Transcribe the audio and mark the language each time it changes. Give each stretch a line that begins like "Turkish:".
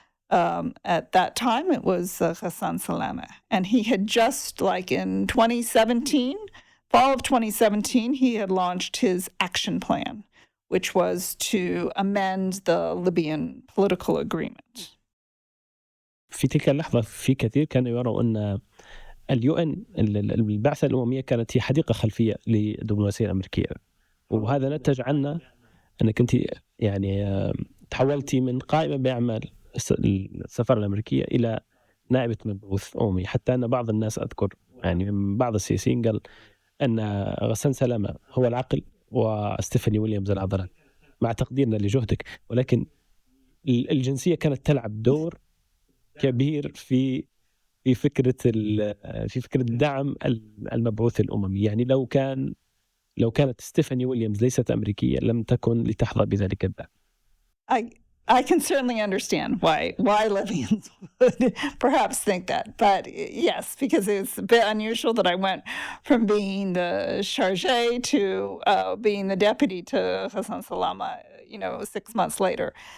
English: At that time, it was Hassan Salameh. And he had just, like in 2017, fall of 2017, he had launched his action plan, which was to amend the Libyan political agreement.
Arabic: في تلك اللحظة في كثير كانوا يروا أن اليون البعثة الأممية كانت هي حديقة خلفية للدبلوماسية الأمريكية. وهذا نتج عنه أنك أنت يعني تحولتي من قائمة بأعمال السفارة الأمريكية إلى نائبة مبعوث أممي. حتى أن بعض الناس أذكر يعني من بعض السياسيين قال أن غسان سلامة هو العقل وستيفاني ويليامز العضلات، مع تقديرنا لجهدك، ولكن الجنسية كانت تلعب دور كبير في في فكرة دعم المبعوث الأممي. يعني لو كانت ستيفاني ويليامز ليست أمريكية لم تكن لتحظى بذلك الدعم.
English: I can certainly understand why Libyans would perhaps think that. But yes, because it's a bit unusual that I went from being the chargé to being the deputy to Hassan Salama, 6 months later.